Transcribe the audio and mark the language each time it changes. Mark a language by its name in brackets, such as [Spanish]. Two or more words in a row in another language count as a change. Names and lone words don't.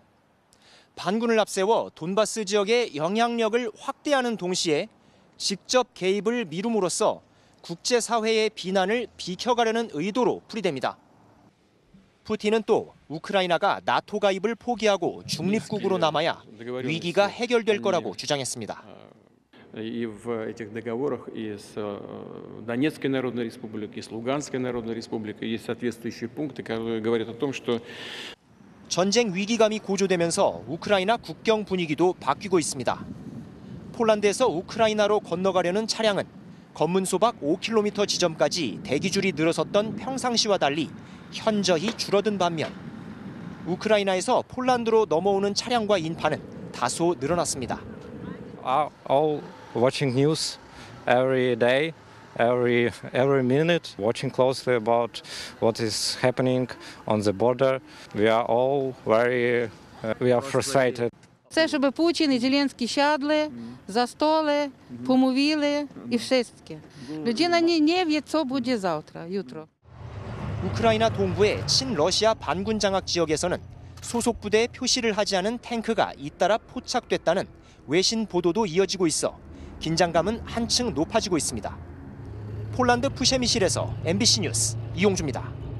[Korean] 반군을 앞세워 돈바스 지역의 영향력을 확대하는 동시에 직접 개입을 미룸으로써 국제사회의 비난을 비켜가려는 의도로 풀이됩니다. 푸틴은 또 우크라이나가 나토 가입을 포기하고 중립국으로 남아야 위기가 해결될 거라고 주장했습니다. [Russian] И в этих договорах и с Донецкой Народной Республикой, и с Луганской Народной Республикой есть соответствующие пункты, которые говорят о том, что [Korean] 전쟁 위기감이 고조되면서 우크라이나 국경 분위기도 바뀌고 있습니다. 폴란드에서 우크라이나로 건너가려는 차량은 검문 소박 5km 지점까지 대기줄이 늘어섰던 평상시와 달리 현저히 줄어든 반면 우크라이나에서 폴란드로 넘어오는 차량과 인파는 다소 늘어났습니다. [English] All watching news every day, every minute, watching closely about what is happening on the border. We are all we are frustrated. [Polish] Chcę, żeby Putin i Zielenski siadli za stoły, pomówili i wszystkie. Ludzie nie wie, co będzie jutro. [Korean] 우크라이나 동부의 친러시아 반군 장악 지역에서는 소속 부대에 표시를 하지 않은 탱크가 잇따라 포착됐다는 외신 보도도 이어지고 있어 긴장감은 한층 높아지고 있습니다. 폴란드 푸셰미실에서 MBC 뉴스 이용주입니다.